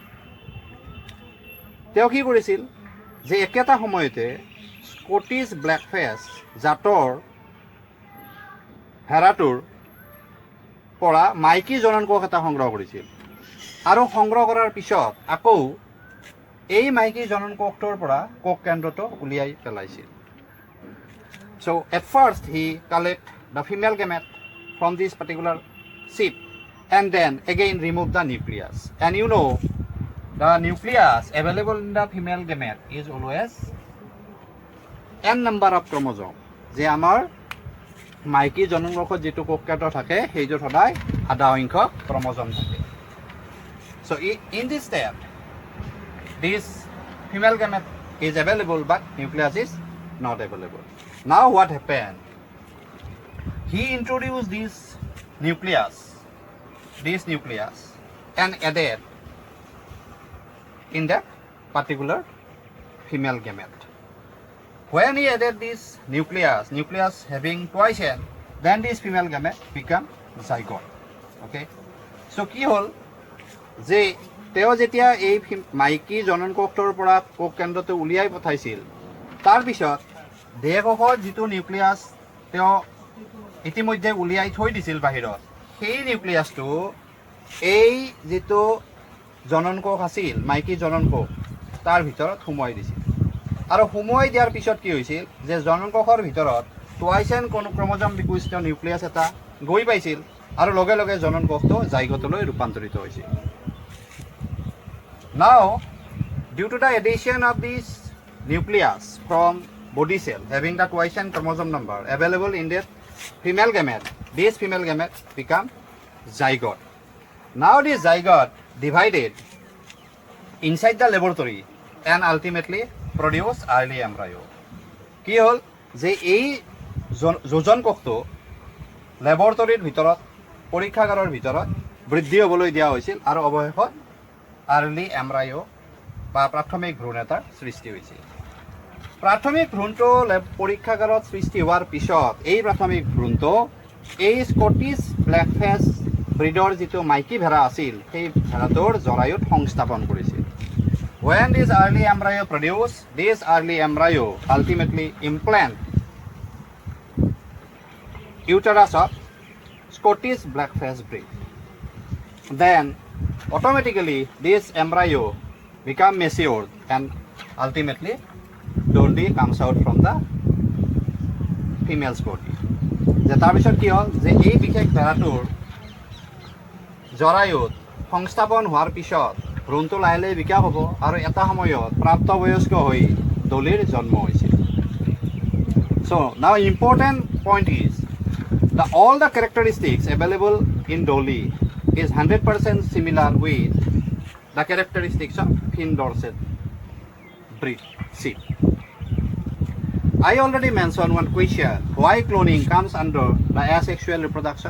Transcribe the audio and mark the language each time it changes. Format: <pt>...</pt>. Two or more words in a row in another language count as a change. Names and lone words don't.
<as>তেওঁ কি কৰিছিল, যে একেটা সময়তে স্কটিছ ব্লেকফেচ জাতৰ ভেড়াটোৰ পৰা মাইকী জননকোষ এটা সংগ্ৰহ কৰিছিল, আৰু সংগ্ৰহ কৰাৰ পিছত আকৌ এই মাইকী জননকোষটোৰ পৰা কোষ কেন্দ্ৰটো উলিয়াই পেলাইছিল।</as> <en>So at first he collect the female gamete from this particular sheep, and then again remove the nucleus. and you know' the nucleus available in the female gamete is always n number of chromosome.</en> <as>যে আমাৰ মাইকী জননকোষত যিটো কোষ কেন্দ্ৰ থাকে সেইটোত সদায় আধা সংখ্যক ক্ৰমজম থাকে।</as> <en>So in this step, this female gamete is available but nucleus is not available. Now what happened? He introduced this nucleus and added in that particular female gamete. When he added this nucleus having twice end, then this female gamete become zygote. Okay? So</en> <as>কি হ'ল যে তেওঁ যেতিয়া এই মাইকী জনন কোষটোৰ পৰা কোষ কেন্দ্ৰটো উলিয়াই পঠাইছিল তাৰপিছত দেহকোষৰ যিটো নিউক্লিয়াছ তেওঁ ইতিমধ্যে উলিয়াই থৈ দিছিল বাহিৰত সেই নিউক্লিয়াছটো এই যিটো জনন কোষ আছিল মাইকী জনন কোষ তাৰ ভিতৰত সোমোৱাই দিছিল আৰু সোমোৱাই দিয়াৰ পিছত কি হৈছিল যে জনন কোষৰ ভিতৰত টুৱাইচেন ক্ৰমোজম বিশিষ্ট নিউক্লিয়াছ এটা গৈ পাইছিল আৰু লগে লগে জনন কোষটো জাইগোটলৈ ৰূপান্তৰিত হৈছিল</as> <en>Now, due to the addition of this nucleus from body cell having the twice end chromosome number available in the female gamete, this female gamete become zygote. Now this zygote divided inside the laboratory and ultimately produce early embryo.</en> <as>কি হ'ল যে এই যোজন কোষটো ল্যাবৰেটৰীৰ ভিতৰত পৰীক্ষাগাৰৰ ভিতৰত বৃদ্ধি হ'বলৈ দিয়া হৈছিল আৰু অৱশেষত</as> <en>early embryo</en> <as>বা প্ৰাথমিক ভ্ৰূণ এটাৰ সৃষ্টি হৈছিল প্ৰাথমিক ভ্ৰূণটো পৰীক্ষাগাৰত সৃষ্টি হোৱাৰ পিছত এই প্ৰাথমিক ভ্ৰূণটো এই স্কটিছ ব্লেকফেচ ব্ৰিডৰ যিটো মাইকী ভেড়া আছিল সেই ভেড়াটোৰ জৰায়ুত সংস্থাপন কৰিছিল</as> <en>When this early embryo produce, this early embryo ultimately implant uterus of Scottish blackface breed.</en> <as>Then automatically this embryo become matured and ultimately dolly comes out from the female's body. যে তাৰপিছত কি হ'ল যে এই বিশেষ ভেড়াটোৰ জৰায়ুত সংস্থাপন হোৱাৰ পিছত ভ্ৰূণটো লাহে লাহে বিকাশ হ'ব আৰু এটা সময়ত প্ৰাপ্তবয়স্ক হৈ দলিৰ জন্ম হৈছিল</as> <en>So now important point is all the characteristics available in Dolly is 100% similar with the characteristics of Finn Dorset breed seed. I already mentioned one question, why cloning comes under the asexual reproduction.</en>